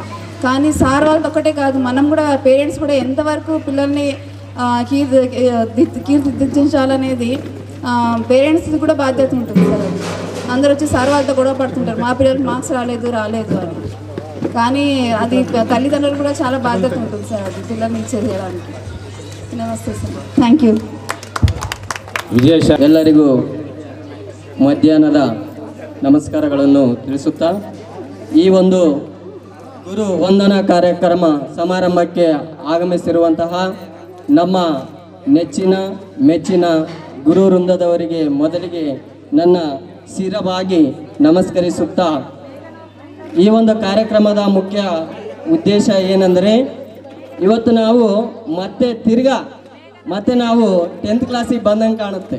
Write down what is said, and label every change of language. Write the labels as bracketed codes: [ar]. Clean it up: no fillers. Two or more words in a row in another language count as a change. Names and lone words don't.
[te] కానీ సార్ వాళ్ళతో ఒక్కటే కాదు, మనం కూడా పేరెంట్స్ కూడా ఎంతవరకు పిల్లల్ని కీర్తిదిద్దించాలనేది పేరెంట్స్ది కూడా బాధ్యత ఉంటుంది సార్. అందరూ వచ్చి సార్ వాళ్ళతో గొడవ పడుతుంటారు, మా పిల్లలకి మార్క్స్ రాలేదు అని. కానీ అది తల్లిదండ్రులు కూడా చాలా బాధ్యత ఉంటుంది సార్, అది పిల్లల్ని ఇచ్చేది చేయడానికి. నమస్తే సార్, [en] thank you. [kn] ಎಲ್ಲರಿಗೂ ಮಧ್ಯಾಹ್ನದ ನಮಸ್ಕಾರಗಳನ್ನು ತಿಳಿಸುತ್ತಾ ಈ ಒಂದು ಗುರು ವಂದನಾ ಕಾರ್ಯಕ್ರಮ ಸಮಾರಂಭಕ್ಕೆ ಆಗಮಿಸಿರುವಂತಹ ನಮ್ಮ ನೆಚ್ಚಿನ ಮೆಚ್ಚಿನ ಗುರು ವೃಂದದವರಿಗೆ ಮೊದಲಿಗೆ ನನ್ನ ಶಿರವಾಗಿ ನಮಸ್ಕರಿಸುತ್ತಾ ಈ ಒಂದು ಕಾರ್ಯಕ್ರಮದ ಮುಖ್ಯ ಉದ್ದೇಶ ಏನೆಂದರೆ ಇವತ್ತು ನಾವು ಮತ್ತೆ ನಾವು 10th ಕ್ಲಾಸಿಗೆ ಬಂದಂಗೆ ಕಾಣುತ್ತೆ.